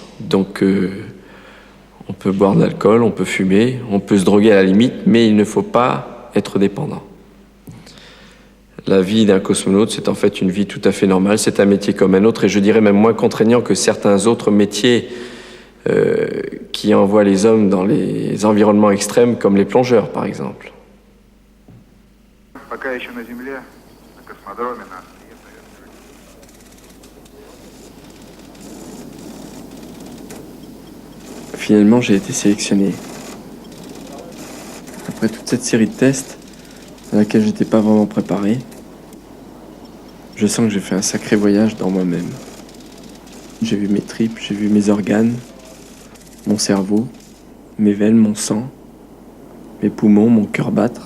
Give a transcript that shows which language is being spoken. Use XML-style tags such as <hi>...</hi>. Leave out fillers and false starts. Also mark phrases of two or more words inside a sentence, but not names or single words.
<fr>Donc, on peut boire de l'alcool, on peut fumer, on peut se droguer à la limite, mais il ne faut pas être dépendant. La vie d'un cosmonaute, c'est en fait une vie tout à fait normale. C'est un métier comme un autre, et je dirais même moins contraignant que certains autres métiers qui envoient les hommes dans les environnements extrêmes, comme les plongeurs, par exemple.</fr> <ru>Пока еще на Земле, на космодроме, на острие советской.</ru> <fr>Finalement, j'ai été sélectionné. Après toute cette série de tests à laquelle j'étais pas vraiment préparé, je sens que j'ai fait un sacré voyage dans moi-même. J'ai vu mes tripes, j'ai vu mes organes, mon cerveau, mes veines, mon sang, mes poumons, mon cœur battre.</fr>